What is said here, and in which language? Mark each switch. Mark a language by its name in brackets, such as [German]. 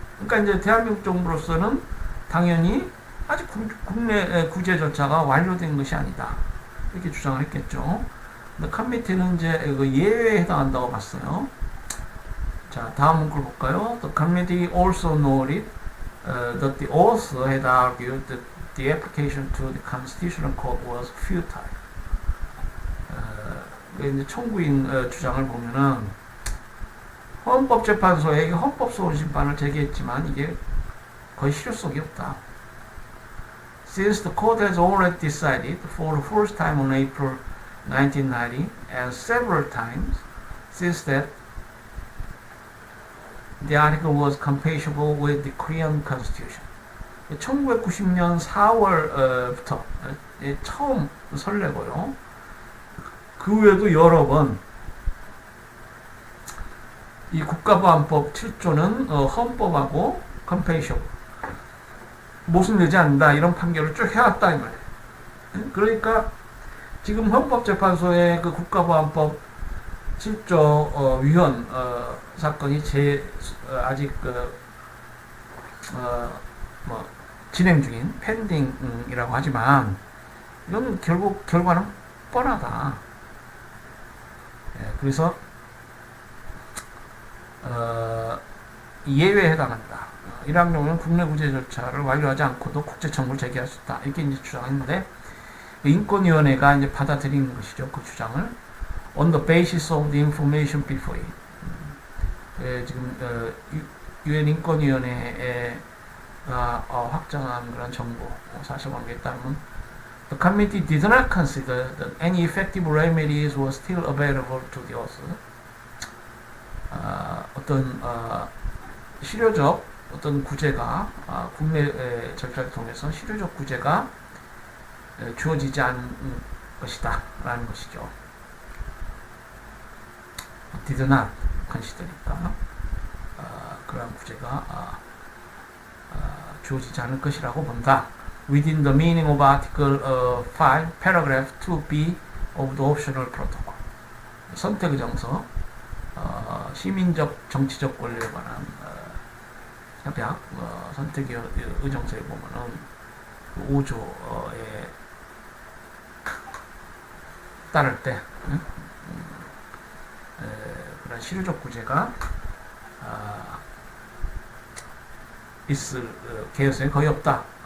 [Korean] 그러니까 이제 대한민국 정부로서는 당연히 아직 국내 구제 절차가 완료된 것이 아니다. 이렇게 주장을 했겠죠. 근데 커미티는 이제 그 예외에 해당한다고 봤어요. 자, 다음 문구를 볼까요? [English] The committee also noted that the author had argued that the application to the Constitutional Court was futile. [Korean] 이제 청구인 주장을 보면은 헌법재판소에 헌법소원심판을 제기했지만 이게 거의 실효성이 없다. [English] Since the court has already decided for the first time on April 1990 and several times since that the article was compatible with the Korean Constitution. [Korean] 1990년 4월부터 처음 설레고요. 그 외에도 여러 번 이 국가보안법 7조는 헌법하고 compatible 모순되지 않는다 이런 판결을 쭉 해왔다 이 말이에요. 그러니까 지금 헌법재판소의 그 국가보안법 7조 위헌 사건이 아직 뭐 진행 중인 펜딩이라고 하지만 이건 결국 결과는 뻔하다. 그래서 예외에 해당한다. 이러한 경우는 국내 구제 절차를 완료하지 않고도 국제 청구를 제기할 수 있다. 이렇게 이제 주장했는데 인권위원회가 이제 받아들이는 것이죠. 그 주장을 [English] on the basis of the information before it. [Korean] 지금 유엔 인권위원회가 확정한 그런 정보 사실관계에 따르면 [English] the committee did not consider that any effective remedies were still available to the author. [Korean] 어떤 실효적 어떤 구제가 국내 절차를 통해서 실효적 구제가 주어지지 않은 것이다 라는 것이죠. [English] did not consider [Korean] 니까 그러한 구제가 주어지지 않을 것이라고 본다. [English] Within the meaning of Article 5, Paragraph 2b of the Optional Protocol. [Korean] 선택의 정서, 시민적 정치적 권리에 관한 협약, 선택의 의정서에 보면은 그 5조에 따를 때 그런 실효적 구제가 있을 개연성이 거의 없다.